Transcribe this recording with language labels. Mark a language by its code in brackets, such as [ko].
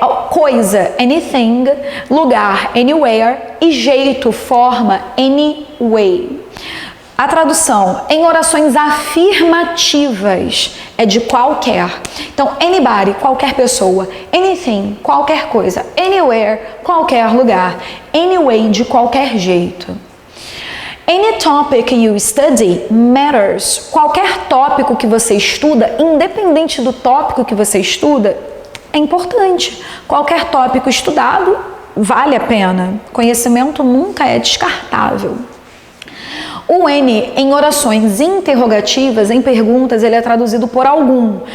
[pt] Coisa, anything, lugar, anywhere e jeito, forma, anyway. A tradução em orações afirmativas é de qualquer. Então, anybody, qualquer pessoa, anything, qualquer coisa, anywhere, qualquer lugar, anyway, de qualquer jeito. [en] Any topic you study matters. [pt] Qualquer tópico que você estuda, independente do tópico que você estuda, é importante. Qualquer tópico estudado vale a pena. Conhecimento nunca é descartável. O N em orações interrogativas, em perguntas, ele é traduzido por algum.